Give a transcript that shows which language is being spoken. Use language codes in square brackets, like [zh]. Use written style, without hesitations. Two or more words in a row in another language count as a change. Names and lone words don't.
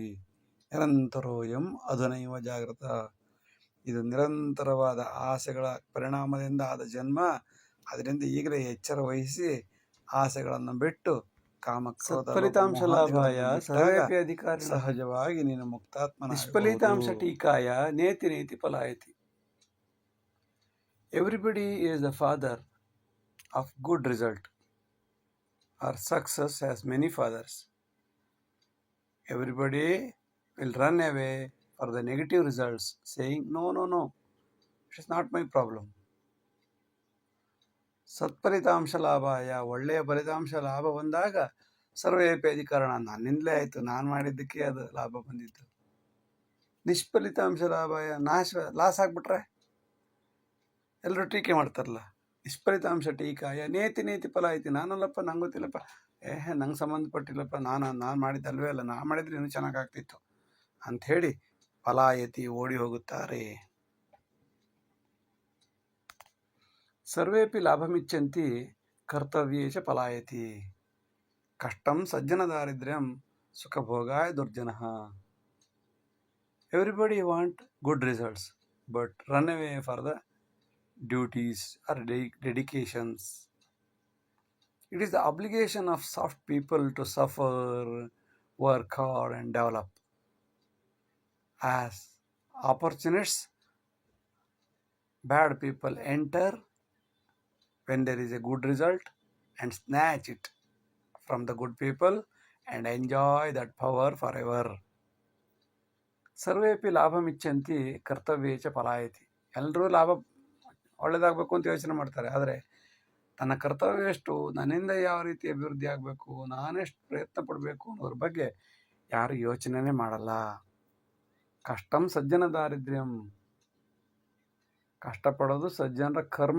[sa] ನಿರಂತರೋಯಂ ಅಧುನೈವ ಜಾಗೃತ, [kn] ಇದು ನಿರಂತರವಾದ ಆಸೆಗಳ ಪರಿಣಾಮದಿಂದ ಆದ ಜನ್ಮ. ಅದರಿಂದ ಈಗಲೇ ಎಚ್ಚರ ವಹಿಸಿ ಆಸೆಗಳನ್ನು ಬಿಟ್ಟು ಕಾಮಕ್ರೋಧ [sa] ಫಲಿತಾಂಶ ಲಾಭಾಯ ಸರ್ವೇಪಿ ಅಧಿಕಾರಿ [kn] ಸಹಜವಾಗಿ ನೀನು ಮುಕ್ತಾತ್ಮನ. [sa] ನಿಷ್ಫಲಿತಾಂಶ ಟೀಕಾಯ ನೇತಿ ನೇತಿ ಫಲಾಯತಿ. [en] Everybody is the father of good result. Or success has many fathers. Everybody will run away for the negative results, saying no no no, it is not my problem. [sa] ಸತ್ಫಲಿತಾಂಶ ಲಾಭಾಯ, [kn] ಒಳ್ಳೆಯ ಫಲಿತಾಂಶ ಲಾಭ ಬಂದಾಗ [sa] ಸರ್ವೇಪಿ ಅಧಿಕಾರಣ, [kn] ನನ್ನಿಂದಲೇ ಆಯಿತು, ನಾನು ಮಾಡಿದ್ದಕ್ಕೆ ಅದು ಲಾಭ ಬಂದಿತ್ತು. [sa] ನಿಷ್ಫಲಿತಾಂಶ ಲಾಭಾಯ, [kn] ಲಾಸ್ ಆಗಿಬಿಟ್ರೆ ಎಲ್ಲರೂ ಟೀಕೆ ಮಾಡ್ತಾರಲ್ಲ. [sa] ನಿಷ್ಫಲಿತಾಂಶ ಟೀಕಾಯ ನೇತಿ ನೇತಿ ಫಲ ಐತಿ, [kn] ನಾನಲ್ಲಪ್ಪ, ನಂಗೆ ಗೊತ್ತಿಲ್ಲಪ್ಪ, ನಂಗೆ ಸಂಬಂಧಪಟ್ಟಿಲ್ಲಪ್ಪ, ನಾನು ಮಾಡಿದ್ದಲ್ವೇ ಅಲ್ಲ, ನಾನು ಮಾಡಿದ್ರೆ ಇನ್ನೂ ಚೆನ್ನಾಗಾಗ್ತಿತ್ತು ಅಂಥೇಳಿ ಫಲಾಯತಿ ಓಡಿ ಹೋಗುತ್ತಾರೆ. [sa] ಸರ್ವೇಪಿ ಲಾಭಮಿಚ್ಚಂತಿ ಕರ್ತವ್ಯೇಶ ಫಲಾಯತಿ. ಕಷ್ಟಂ ಸಜ್ಜನ ದಾರಿದ್ರ್ಯಂ ಸುಖಭೋಗಾಯ ದುರ್ಜನಃ. [en] Everybody want good results but run away for the duties or dedications. It is the obligation of soft people to suffer, work hard and develop. As opportunists, bad people enter when there is a good result and snatch it from the good people and enjoy that power forever. [sa] ಸರ್ವೇಪಿ ಲಾಭಮಿಚ್ಚಂತಿ ಕರ್ತವ್ಯೇಚ ಫಲಾಯತಿ. [kn] ಎಲ್ಲರೂ ಲಾಭ ಒಳ್ಳೆಯದಾಗಬೇಕು ಅಂತ ಯೋಚನೆ ಮಾಡ್ತಾರೆ, ಆದರೆ ತನ್ನ ಕರ್ತವ್ಯ ಎಷ್ಟು, ನನ್ನಿಂದ ಯಾವ ರೀತಿ ಅಭಿವೃದ್ಧಿ ಆಗಬೇಕು, ನಾನೆಷ್ಟು ಪ್ರಯತ್ನ ಪಡಬೇಕು ಅನ್ನೋದ್ರ ಬಗ್ಗೆ ಯಾರು ಯೋಚನೆನೇ ಮಾಡಲ್ಲ. [sa] ಕಷ್ಟಂ ಸಜ್ಜನ ದಾರಿದ್ರ್ಯಂ, [kn] ಕಷ್ಟಪಡೋದು ಸಜ್ಜನರ ಕರ್ಮ.